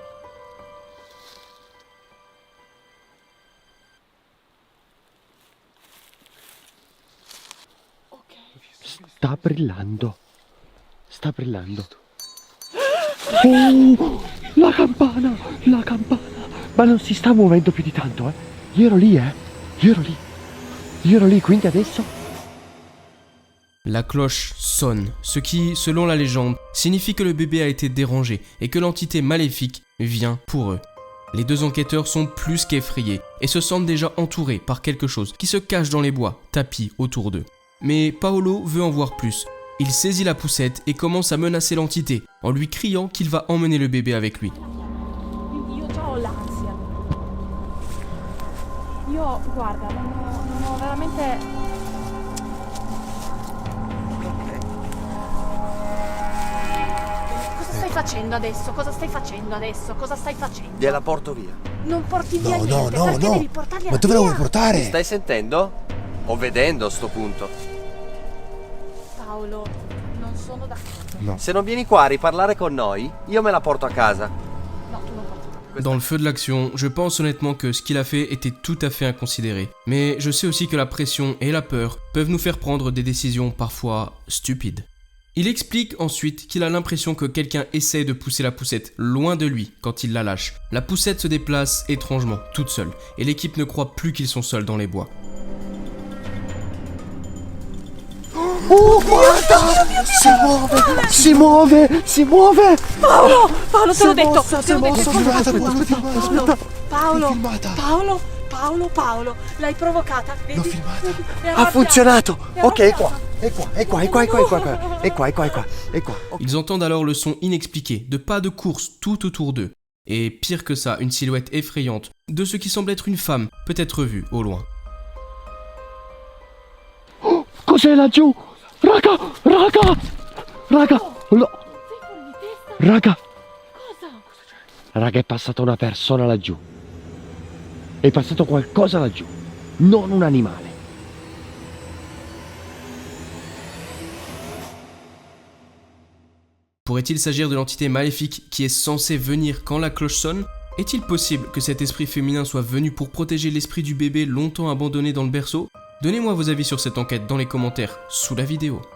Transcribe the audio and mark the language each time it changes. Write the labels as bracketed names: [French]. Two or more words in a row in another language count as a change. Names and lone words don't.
[Italian] Sta brillando. Oh, la campana. Ma non si sta muovendo più di tanto, eh. Io ero lì, quindi adesso. [French] La cloche sonne, ce qui, selon la légende, signifie que le bébé a été dérangé et que l'entité maléfique vient pour eux. Les 2 enquêteurs sont plus qu'effrayés et se sentent déjà entourés par quelque chose qui se cache dans les bois, tapis autour d'eux. Mais Paolo veut en voir plus. Il saisit la poussette et commence à menacer l'entité en lui criant qu'il va emmener le bébé avec lui. [Italian] Io già ho l'ansia. Io, guarda, non ho veramente... Cosa stai facendo adesso? Cosa stai facendo? Gliela porto via. Non porti via No, niente, no, perché no. devi portarli Ma dove la vuoi via? portare? Stai sentendo? O vedendo a sto punto. Paolo, non sono d'accordo. Se non vieni qua a riparlare con noi, io me la porto a casa. No, tu non porti. [French] Dans le feu de l'action, je pense honnêtement que ce qu'il a fait était tout à fait inconsidéré. Mais je sais aussi que la pression et la peur peuvent nous faire prendre des décisions parfois stupides. Il explique ensuite qu'il a l'impression que quelqu'un essaie de pousser la poussette loin de lui quand il la lâche. La poussette se déplace étrangement, toute seule, et l'équipe ne croit plus qu'ils sont seuls dans les bois. [Italian] Oh, guarda! Si muove! Paolo, te l'ho detto! Si è mossa, aspetta. Paolo, l'hai provocata, vedi? L'ho filmata. È Ha arrabbiata. funzionato! È Ok, è arrabbiata. qua. [French] Ils entendent alors le son inexpliqué de pas de course tout autour d'eux. Et pire que ça, une silhouette effrayante de ce qui semble être une femme peut être vue au loin. [Italian] Oh, cos'è laggiù? Raga! No. Sei fuori di testa? Raga, Cosa? è passata una persona laggiù. È passato qualcosa laggiù, non un animale. [French] Pourrait-il s'agir de l'entité maléfique qui est censée venir quand la cloche sonne? Est-il possible que cet esprit féminin soit venu pour protéger l'esprit du bébé longtemps abandonné dans le berceau? Donnez-moi vos avis sur cette enquête dans les commentaires sous la vidéo.